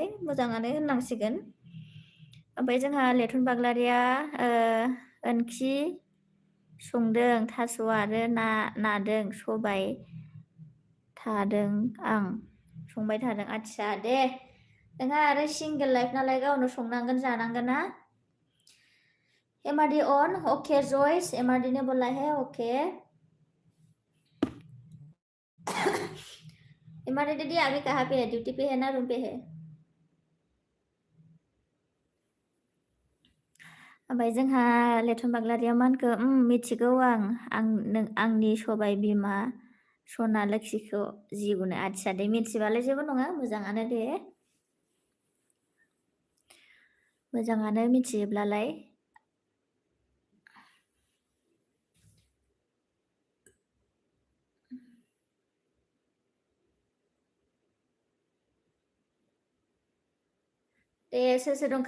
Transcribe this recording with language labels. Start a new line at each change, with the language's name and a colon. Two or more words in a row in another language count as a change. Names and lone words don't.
Bodo: मोजाङानो होननांसिगोन ओमफ्राय जोंहा लेथन बाग्लारिया ओंख्रि संदों थास' आरो नादों सबाय थादों आं संबाय थादों आदसा दे नोंहा आरो
English: single life
Bodo: नालाय गावनो संनांगोन जानांगोन ना एमआरडि ऑन ओके जयस एमआरडि
Hindi: ने बोला है ओके
Bodo: एमआरडि
Hindi: दीदी अभी कहाँ पे है ड्यूटी पे है ना रूम पे है
Bodo: ओमफ्राय जोंहा लेथन बाग्लारिया मा होनखो मिथिगौ आंनि सबाय बिमा सना लोखिखौ जिउनो आदसा दे मिथिबालाय जेबो नङा मोजाङानो दे मोजाङानो मिथियोब्लालाय दे सोर सोर दं